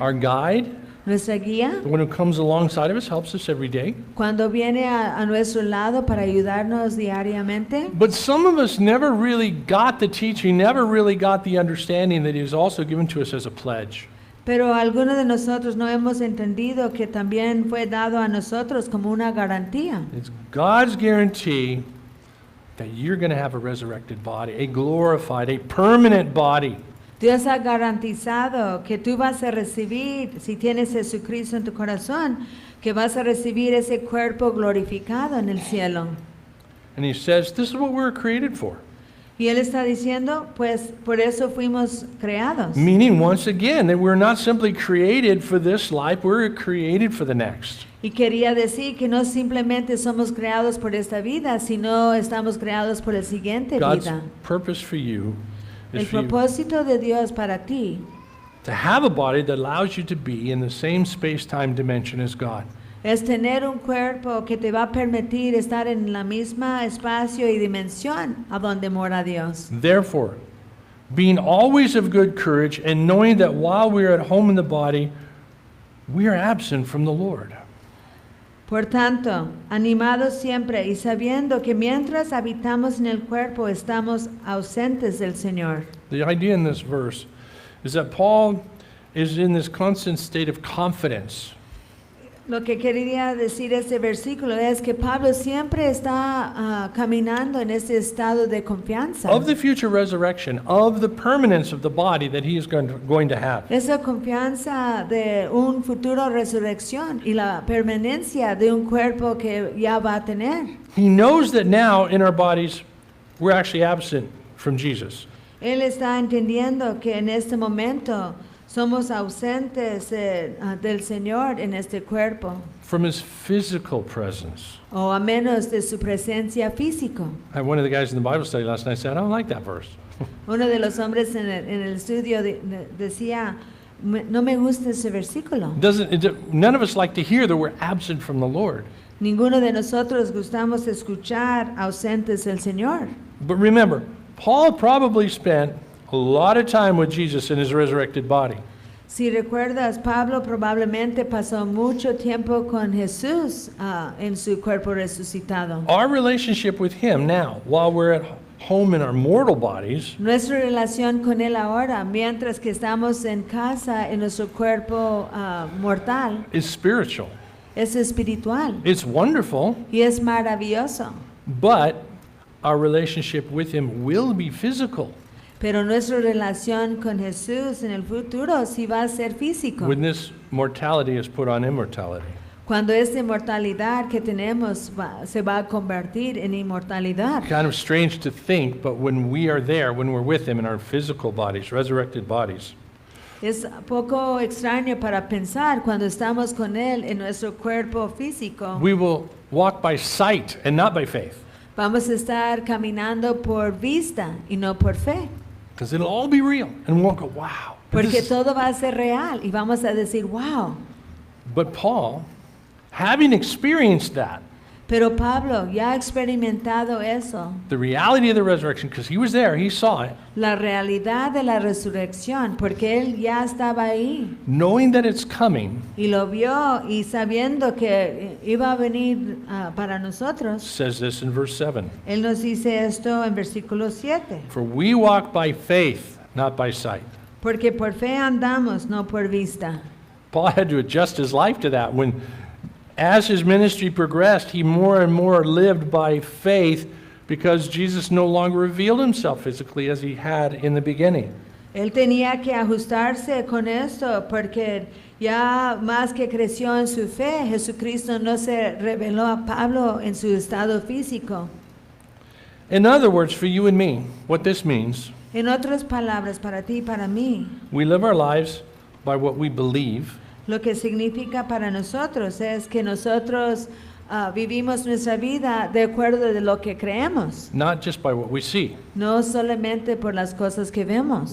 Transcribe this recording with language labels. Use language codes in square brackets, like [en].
[en] our guide, [es] nuestra guía, [en] the one who comes alongside of us, helps us every day. [es] cuando viene a nuestro lado para ayudarnos diariamente. [en] But some of us never really got the teaching, never really got the understanding that he was also given to us as a pledge. [es] Pero algunos de nosotros no hemos entendido que también fue dado a nosotros como una garantía. [en] It's God's guarantee that you're going to have a resurrected body, a glorified, a permanent body. [es] Dios ha garantizado que tú vas a recibir, si tienes Jesucristo en tu corazón, que vas a recibir ese cuerpo glorificado en el cielo. [en] And he says, this is what we were created for. [es] Y Él está diciendo, pues por eso fuimos creados. [en] Meaning, once again, that we're not simply created for this life, we're created for the next. [es] Y quería decir que no simplemente somos creados por esta vida, sino estamos creados por la siguiente [en] God's [es] vida. [en] purpose for you [es] El [en] is for you [es] propósito de Dios para ti [en] to have a body that allows you to be in the same space-time dimension as God. [es] es tener un cuerpo que te va a permitir estar en la misma espacio y dimensión a donde mora Dios. [en] Therefore, being always of good courage and knowing that while we are at home in the body, we are absent from the Lord. [es] Por tanto, animados siempre y sabiendo que mientras habitamos en el cuerpo estamos ausentes del Señor. [en] The idea in this verse is that Paul is in this constant state of confidence. [es] Lo que quería decir este versículo es que Pablo siempre está caminando en ese estado de confianza. [en] Of the future resurrection, of the permanence of the body that he is going to have. [es] Esa confianza de un futuro resurrección y la permanencia de un cuerpo que ya va a tener. [en] He knows that now in our bodies we're actually absent from Jesus. [es] Él está entendiendo que en este momento somos ausentes del Señor en este cuerpo, [en] From his physical presence. [es] o a menos de su presencia físico. [en] One of the guys in the Bible study last night said, I don't like that verse. [es] Uno de los hombres en el estudio decía, no me gusta ese versículo. [en] None of us like to hear that we're absent from the Lord. [es] Ninguno de nosotros gustamos escuchar ausentes del Señor. [en] But remember, Paul probably spent a lot of time with Jesus in his resurrected body. [es] Si recuerdas, Pablo probablemente pasó mucho tiempo con Jesús en su cuerpo resucitado. [en] Our relationship with him now, while we're at home in our mortal bodies, [es] Nuestra relación con Él ahora, mientras que estamos en casa en nuestro cuerpo mortal, [en] is spiritual. [es] es espiritual [en] It's wonderful, [es] y es maravilloso. [en] but our relationship with him will be physical [es] Pero nuestra relación con Jesús en el futuro sí va a ser físico. [en] when this mortality is put on immortality. [es] Cuando esta inmortalidad que tenemos se va a convertir en inmortalidad. [en] Kind of strange to think, but when we are there, when we're with him in our physical bodies, resurrected bodies, [es] Es poco extraño para pensar cuando estamos con Él en nuestro cuerpo físico. [en] We will walk by sight and not by faith. [es] Vamos a estar caminando por vista y no por fe. [en] Because it'll all be real. And we'll go, wow. [es] Porque todo va a ser real y vamos a decir, wow. [en] But Paul, having experienced that, [es] Pero Pablo ya ha experimentado eso, [en] the reality of the resurrection, because he was there, he saw it, [es] la realidad de la resurrección, porque él ya estaba ahí [en] knowing that it's coming, [es] y lo vio y sabiendo que iba a venir para nosotros. [en] says this in verse 7. [es] Él nos dice esto en versículo 7, [en] For we walk by faith, not by sight. [es] porque por fe andamos, no por vista. [en] Paul had to adjust his life to that. When, as his ministry progressed, he more and more lived by faith because Jesus no longer revealed himself physically as he had in the beginning. [es] Él tenía que ajustarse con esto porque ya más que creció en su fe, Jesucristo no se reveló a Pablo en su estado físico. [en] In other words, for you and me, what this means, [es] En otras palabras, para ti y para mí, [en] we live our lives by what we believe, [es] lo que significa para nosotros es que nosotros vivimos nuestra vida de acuerdo de lo que creemos, [en] not just by what we see. [es] no solamente por las cosas que vemos.